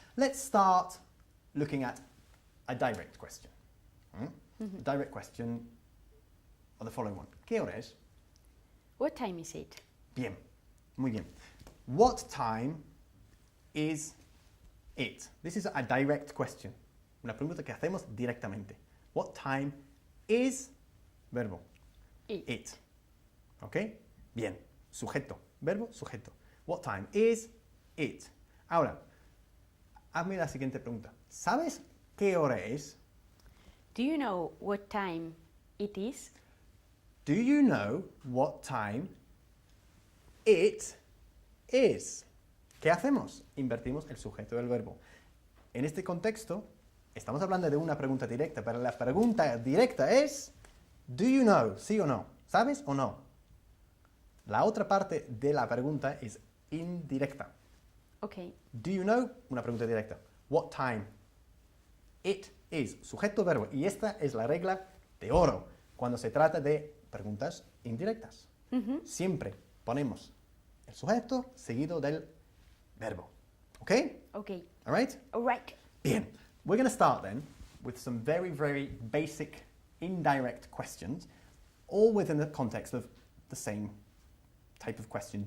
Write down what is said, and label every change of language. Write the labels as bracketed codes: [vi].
[en] Let's start looking at a direct question. A direct question or the following one. [es] ¿Qué hora es? [en] What time is it? [es] Bien. Muy bien. [en] What time is it? This is a direct question. [es] Una pregunta que hacemos directamente. [en] What time is verbo? It. [es] ¿Ok? Bien. Sujeto. Verbo, sujeto. [en] What time is it? [es] Ahora, hazme la siguiente pregunta. ¿Sabes qué hora es? [en] Do you know what time it is? Do you know what time it is? [es] ¿Qué hacemos? Invertimos el sujeto del verbo. En este contexto, estamos hablando de una pregunta directa, pero la pregunta directa es [en] ¿do you know? [es] ¿Sí o no? ¿Sabes o no? La otra parte de la pregunta es indirecta. [en] Okay. Do you know? [es] Una pregunta directa. [en] What time? It is. [es] Sujeto, verbo. Y esta es la regla de oro cuando se trata de preguntas indirectas. Siempre ponemos el sujeto seguido del verbo. ¿Ok? [en] Okay. All right? All right. [es] Bien. [en] We're going to start then with some very, very basic indirect questions, all within the context of the same type of question.